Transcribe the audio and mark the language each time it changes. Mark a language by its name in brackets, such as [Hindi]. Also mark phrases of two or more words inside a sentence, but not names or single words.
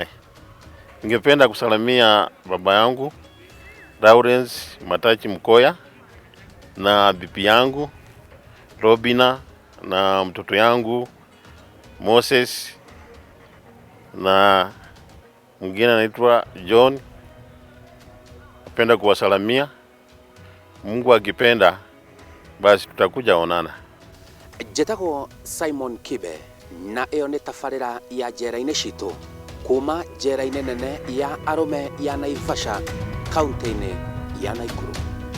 [Swahili] Ningependa kusalamia baba yangu Lawrence Matachi Mkoya na bibi yangu Robina na mtoto yangu Moses na mwingine anaitwa John. Napenda kuwasalamia. Mungu akipenda basi tutakuja onana. [Kikuyu] Njĩtagwo Simon Kibe na ĩyo nĩ tabarĩra ya njera-inĩ citũ kuma njera-inĩ nene ya arũme ya Naivasha, kaunti-inĩ ya Naikuru.